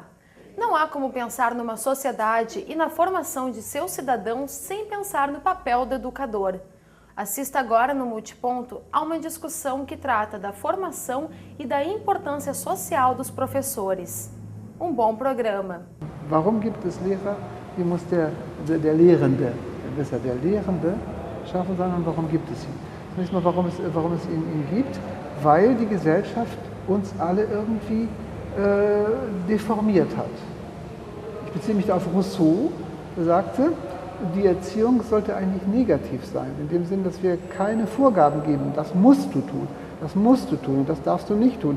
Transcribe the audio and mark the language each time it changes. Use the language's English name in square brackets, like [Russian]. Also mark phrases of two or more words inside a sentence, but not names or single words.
[Portuguese] Não há como pensar numa sociedade e na formação de seus cidadãos sem pensar no papel do educador. Assista agora no Multiponto a uma discussão que trata da formação e da importância social dos professores. Um bom programa. [German] Warum gibt es Lehrer? Wie muss der Lehrende, besser der Lehrende, schaffen sein und warum gibt es ihn? Zunächst mal, warum es ihn gibt, weil die Gesellschaft uns alle irgendwie deformiert hat. Ich beziehe mich da auf Rousseau, der sagte, die Erziehung sollte eigentlich negativ sein, in dem Sinn, dass wir keine Vorgaben geben, das musst du tun, das musst du tun, das darfst du nicht tun.